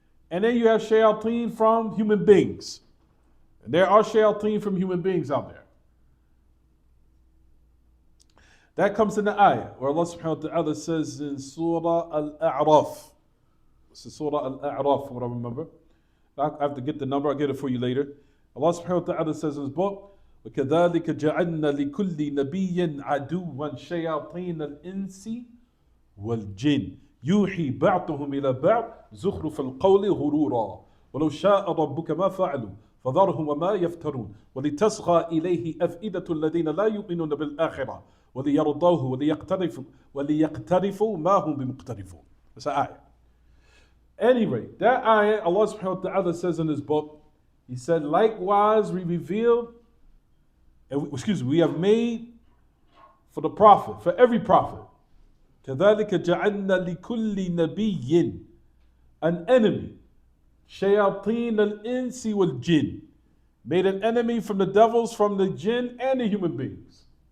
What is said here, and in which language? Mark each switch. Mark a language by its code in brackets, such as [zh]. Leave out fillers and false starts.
[en] And then you have shayateen from human beings. And there are shayateen from human beings out there. That comes in the ayah where Allah subhanahu wa ta'ala says in Surah Al-A'raf. This is Surah Al-A'raf, from what I remember. I have to get the number, I'll get it for you later. Allah subhanahu wa ta'ala says in his book, [ar] وَكَذَلِكَ جَعَلْنَا لِكُلِّ نَبِيٍّ عَدُوًّا شَيَاطِينَ الْإِنسِ وَالْجِنِّ يُوحِي بَعْضُهُمْ إِلَى بَعْضٍ زُخْرُفَ الْقَوْلِ غُرُورًا وَلَوْ شَاءَ رَبُّكَ مَا فَعَلُوا فَذَرْهُمْ وَمَا يَفْتَرُونَ وَلِتَصْغَى إِلَيْهِ أَفْئِدَةُ الَّذِينَ لَا يُؤْمِنُونَ بِالْآخِرَةِ وَلِيَرْضَوْهُ وَلِيَقْتَرِفُوا مَا هُمْ بِمُقْتَرِفُونَ. [en] That's an ayah. Anyway, that ayah, Allah subhanahu wa ta'ala says in his book, He said, likewise we revealed, we have made for the prophet, for every prophet, [ar] كَذَلِكَ جَعَلْنَا لِكُلِّ نَبِيٍّ [en] an enemy, [ar] شَيَاطِينَ الْإِنسِ وَالْجِنِّ, [en] made an enemy from the devils, from the jinn, and the human beings.